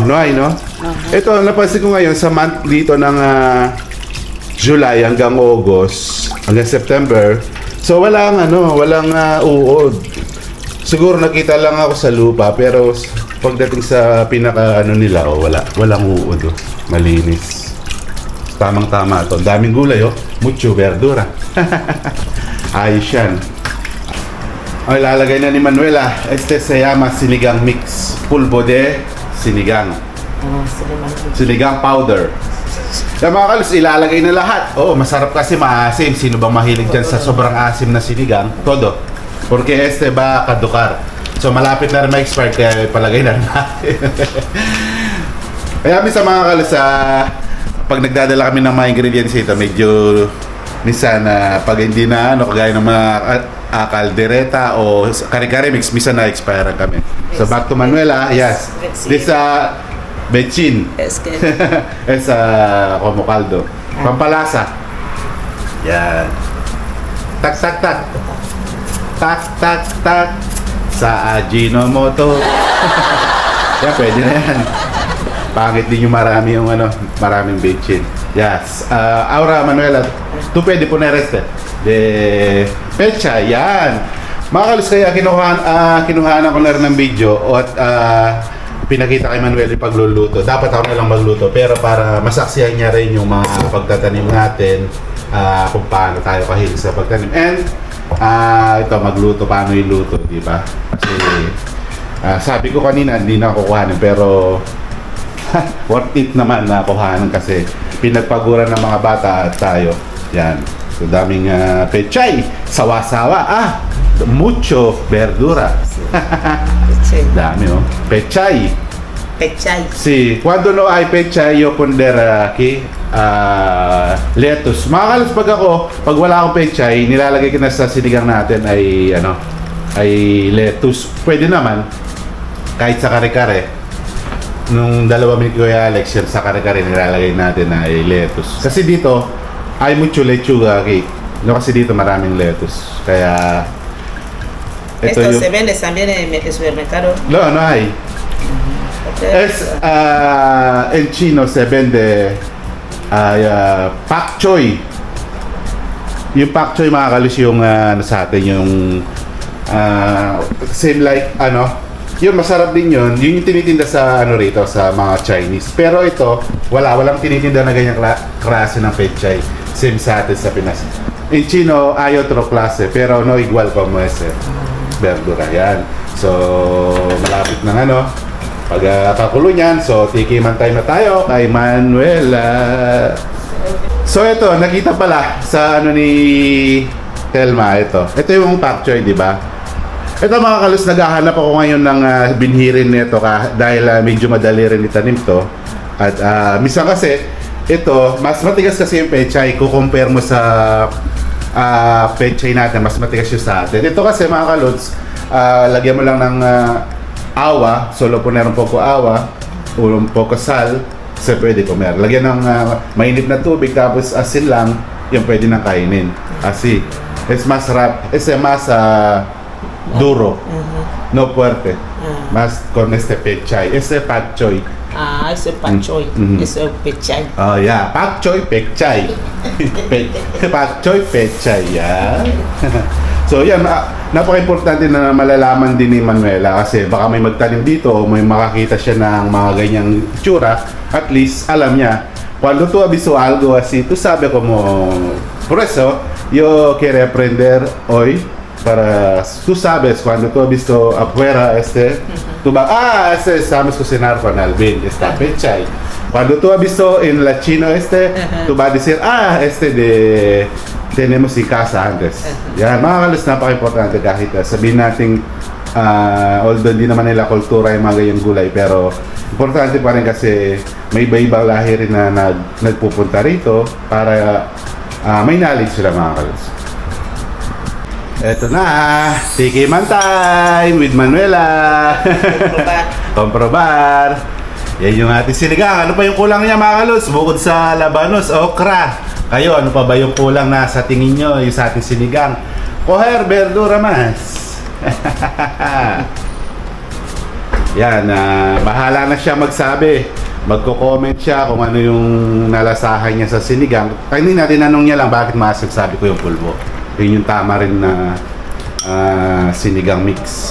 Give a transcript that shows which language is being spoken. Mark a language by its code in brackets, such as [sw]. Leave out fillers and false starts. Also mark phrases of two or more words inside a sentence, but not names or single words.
[tl] Ito, napansin ko ngayon sa month dito ng July hanggang August, hanggang September. So walang uod. Siguro nakita lang ako sa lupa pero pagdating sa pinaka nila, walang uod. Malinis. Tamang-tama to. Daming gulay, [es] mucho verdura. [tl] Ayos yan. Ilalagay na ni Manuela. [es] Este se llama sinigang mix. Pulbo de sinigang. [en] Sinigang powder. [tl] Yung mga kalos, ilalagay na lahat. Masarap kasi maasim. Sino bang mahilig dyan sa sobrang asim na sinigang? [es] Todo. Porque este va kadukar. [tl] So malapit na rin ma-expire kaya palagay na rin natin. Kaya minsan mga kalos, pag nagdadala kami ng mga ingredients ito, medyo minsan pag hindi na kagaya ng mga kaldereta o kare-kare mix, minsan na-expire kami. So back [en] to Manuela, yes. This bechin. [es] Es que Es como caldo. [tl] Pampalasa. Yan. Tak. Tak. Sa Ajinomoto. Yan, pwede na yan. Pangit din yung maraming bechin. [en] Yes. [es] Ahora, Manuela, tú pwede poner de pecha. [tl] Yan. Mga kalos, kaya kinuhanan ko na rin ng video at pinakita kay Manuel yung pagluluto. Dapat ako na lang magluto pero para masaksihan niya rin yung mga pagtatanim natin, kung paano tayo kahilig sa pagtanim. And ito, magluto, paano yung luto, di ba? Kasi sabi ko kanina hindi na kukuhanin pero [en] worth it [tl] naman na kuhanin kasi pinagpaguran ng mga bata at tayo. Yan. So daming pechay, sawa-sawa. Mucho verdura. Dami, Pechay. [es] Sí, cuando no hay pechay, yo ponder aquí lettuce. [tl] Mga kalos, pag wala akong pechay, nilalagay ko na sa sinigang natin ay lettuce. Pwede naman kahit sa kare-kare. Nung 2 minute ko yung Alex, sa kare-kare nilalagay natin ay lettuce. Kasi dito ay [es] mucho lechuga aquí. [tl] Kasi dito maraming lettuce. Kaya [es] esto se vende también en el supermercado. No hay. En chino se vende pak choy. [tl] Yung pak choy mga kalos yung sa atin yung [en] same like [tl] yun masarap din yun. Yun yung tinitinda sa rito sa mga Chinese. Pero ito walang tinitinda na ganyang klase ng pechay. Same sa atin sa Pinas. [es] En chino hay otro klase pero no igual como ese. [tl] Verdura yan. So malapit ng pagkakulo niyan. So tikiman time na tayo kay Manuela. So ito, nakita pala sa ni Telma ito. Ito yung pak choy, di ba? Ito mga kalos, naghahanap ako ngayon ng binhirin nito dahil medyo madali rin itanim to. At minsan kasi ito, mas matigas kasi yung pechay. Kukompare mo sa pechay natin, mas matigas yung sa atin. Ito kasi mga kalods, lagyan mo lang ng awa, [es] solo poner un poco awa, un poco sal, se pwede comer. [tl] Lagyan ng mainit na tubig, tapos asin lang, yung pwede nang kainin. [es] Asi, es más duro, no fuerte, más con este pechay, este pak choy. Ese pak choy, ese pechay. [en] Oh yeah, pak choy, pechay. Pak choy, pechay, yeah. [tl] So yan, napaka-importante na malalaman din ni Manuela kasi baka may magtanim dito o may makakita siya ng mga ganyang itsura, at least alam niya. [es] Cuando tú has visto algo así, tú sabes cómo... Por eso, yo quiero aprender hoy para... Tú sabes, cuando tú has visto afuera, tú vas, sabes cocinar con Alvin, esta pechay. Cuando tú has visto en la China tú vas a decir, tenemos en casa antes. [tl] Yan, mga kalos, napaka-importante kahit sabihin natin, although hindi naman nila kultura yung mga ganyang gulay, pero importante pa rin kasi may iba-ibang lahi rin na nagpupunta rito para may knowledge sila, mga kalos. Eto na, tikiman time with Manuela. [es] Komprobar. [tl] Yan yung ating sinigang. Ano pa yung kulang niya, mga kalos? Bukod sa labanos, okra. Kayo, ano pa ba yung kulang na sa tingin nyo yung sa ating sinigang? [es] Coger verdura mas. [tl] Yan, bahala na siya magsabi. Magko-comment siya kung ano yung nalasahan niya sa sinigang. Hindi natin tanong niya lang bakit masasabi ko yung pulbo. Yun yung tama rin na sinigang mix.